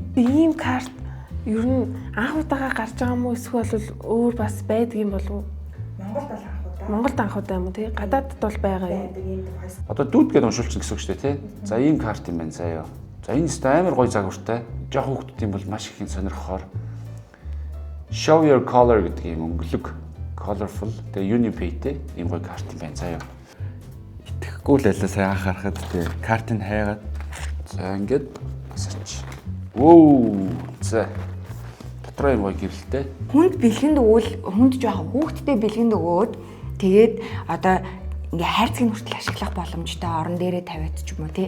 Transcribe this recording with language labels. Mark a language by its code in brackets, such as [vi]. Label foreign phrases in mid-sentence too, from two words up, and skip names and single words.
[mn] Ийм карт ер нь анх удаага гарч байгаа юм уу эсвэл өөр бас байдаг юм болов уу? Монголд анх удаа юм уу тий? Гадаадд бол байгаа юм. Одоо дүүд гэдээ уншуулчихсан гэсэн үг шүү дээ тий. За ийм карт юм байна заяа. За энэ өстой амар гоё загвартай. Жохо хүүхдүүд юм бол маш их сонирхохоор [en] Show your color [mn] гэдэг юм өнгөлөг colorful тэгээ Unipay-тэй ийм гоё карт юм байна заяа. Итгэхгүй л байлаа сая анх харахад тий. Картыг хайгаад за ингээд басаач. Оо за дотроо юм гоё гэрэлтэй. Хүнд бэлгэнд өгвөл хүнд жоохон хүүхдтэй бэлгэнд өгөөд тэгээд одоо ингээ хайрцгийн хүртэл ашиглах боломжтой орон дээрээ тавиад ч юм уу тий.